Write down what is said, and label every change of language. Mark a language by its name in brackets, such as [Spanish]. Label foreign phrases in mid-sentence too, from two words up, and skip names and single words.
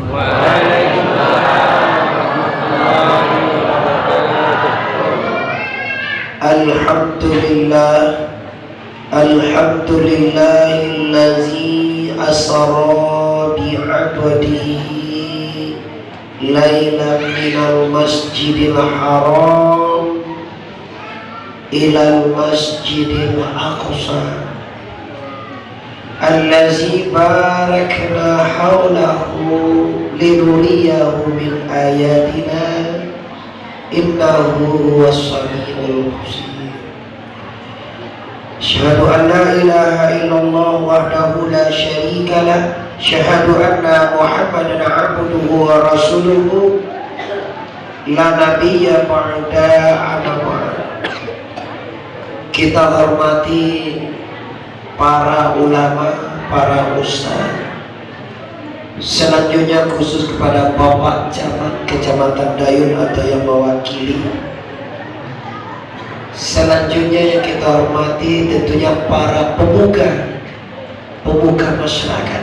[Arabic] الحمد لله، الحمد لله الذي أسرى بعبده ليلا من المسجد الحرام إلى المسجد الأقصى الذي باركنا حوله لنريه من آياتنا إنه هو السميع البصير. أشهد أن لا إله إلا الله وحده لا شريك له، أشهد أن محمدا عبده ورسوله لا نبي بعده أما بعد. [Indonesian] Kita hormati para ulama, para ustaz. Selanjutnya khusus kepada Bapak Camat Kecamatan Dayun atau yang mewakili. Selanjutnya yang kita hormati tentunya para pemuka masyarakat.